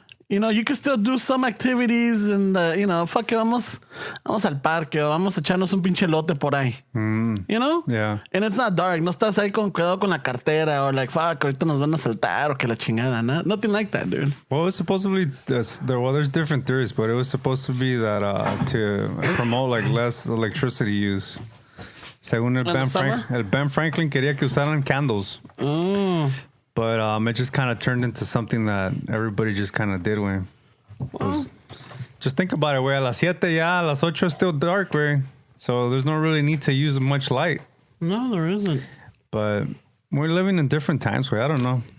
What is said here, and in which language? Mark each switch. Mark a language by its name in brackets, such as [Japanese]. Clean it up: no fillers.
[English] You can still do some activities and, fuck it, [Spanish] vamos al parque o vamos a echarnos un pinche lote por ahí. [English] Yeah. And it's not dark. [Spanish] No estás ahí con cuidado con la cartera [English] or like, fuck, [Spanish] ahorita nos van a saltar o que la chingada. [English] Nothing like that, dude. Well, it was supposedly, there's different theories, but it was supposed to be that to promote like less electricity use. [Spanish] Según el Ben Franklin quería que usaran candles. [English] But it just kind of turned into something that everybody just kind of did, güey. [Spanish] Pues, [English] just think about it, [Spanish] güey. A las 7 ya, a las 8 [English] is still dark, [Spanish] güey. [English] So there's no really need to use much light. No, there isn't. But we're living in different times, güey. I don't know.